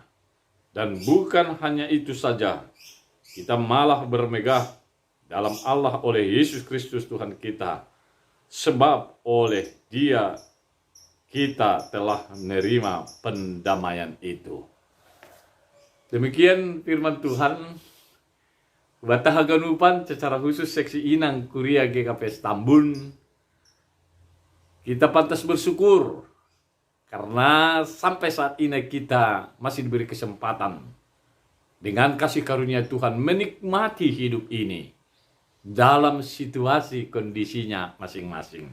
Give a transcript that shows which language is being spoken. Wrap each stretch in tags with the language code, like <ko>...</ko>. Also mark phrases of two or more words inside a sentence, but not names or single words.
<id>Dan bukan hanya itu saja, kita malah bermegah dalam Allah oleh Yesus Kristus Tuhan kita. Sebab oleh Dia kita telah menerima pendamaian itu. Demikian firman Tuhan.</id> <bts>Bataha ganupan</bts> <id>secara khusus seksi</id> <bts>inang kuria GKP Stambun.</bts> <id>Kita pantas bersyukur karena sampai saat ini kita masih diberi kesempatan dengan kasih karunia Tuhan menikmati hidup ini dalam situasi kondisinya masing-masing.</id>